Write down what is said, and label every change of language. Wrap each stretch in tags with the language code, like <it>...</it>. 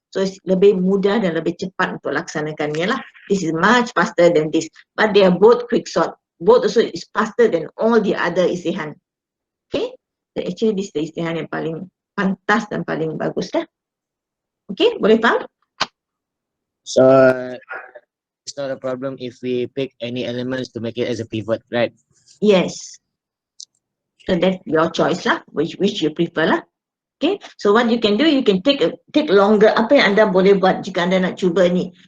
<en>So it's</en> <ms>lebih mudah dan lebih cepat untuk laksanakannya lah.</ms> <en>This is much faster than this. But they are both quick sort. Both also is faster than all the other isihan. Okay? So actually this is the</en> <ms>isihan yang paling pantas dan paling bagus lah. Okay, boleh faham?</ms> <en>So it's not a problem if we pick any elements to make it as a pivot, right? Yes. So that's your choice lah, which you prefer lah. Okay, so what you can do, you can take longer.</en> <ms>Apa yang anda boleh buat jika anda nak cuba ni?</ms>